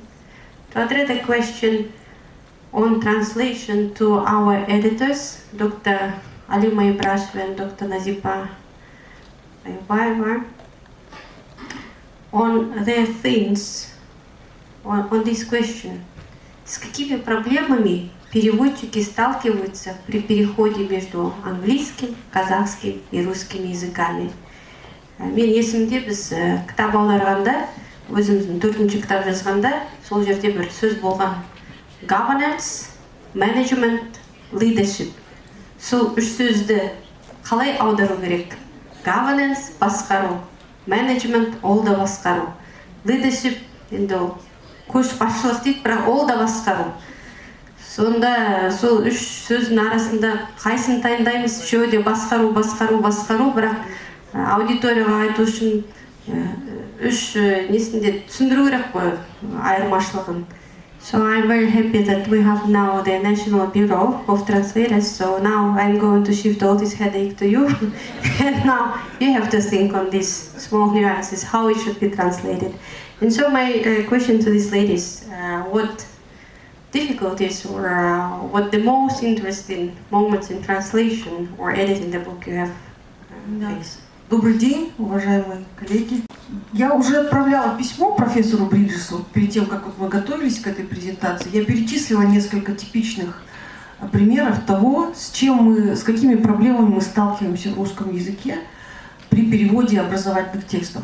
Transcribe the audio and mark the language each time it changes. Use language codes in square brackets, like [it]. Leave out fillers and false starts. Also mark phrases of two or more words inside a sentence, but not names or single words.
[en] To address the question on translation to our editors, Dr. Alima Ibrasheva and Dr. Nazipa Ayubayeva. on their things, on this question. [ru] С какими проблемами переводчики сталкиваются при переходе между английским, казахским и русским языками? [kk] Мен есімде біз кітап аударғанда, өзіміздің 4-ші кітап жазғанда, сол жерде бір сөз болған. [en] Governance, management, leadership. [kk] Сол үш сөзді қалай аудару керек? Governance, басқару. Management, ол да басқару. Leadership, енді ол көшбасшылық дейді, бірақ ол да басқару. Сонда сол үш сөздің арасында қайсыны таңдаймыз? Үшеуі де басқару, бірақ аудиторияға айту үшін үш несінде түсіндіру керек қой айырмашылығын. [en] So I'm very happy that we have now the National Bureau of Translators. So now I'm going to shift all this headache to you. And now you have to think on these small nuances, how it should be translated. And so my question to these ladies, what difficulties or what the most interesting moments in translation or editing the book you have faced? [ru] Добрый день, уважаемые коллеги. Я уже отправляла письмо профессору Бриджесу перед тем, как мы готовились к этой презентации. Я перечислила несколько типичных примеров того, с какими проблемами мы сталкиваемся в русском языке при переводе образовательных текстов.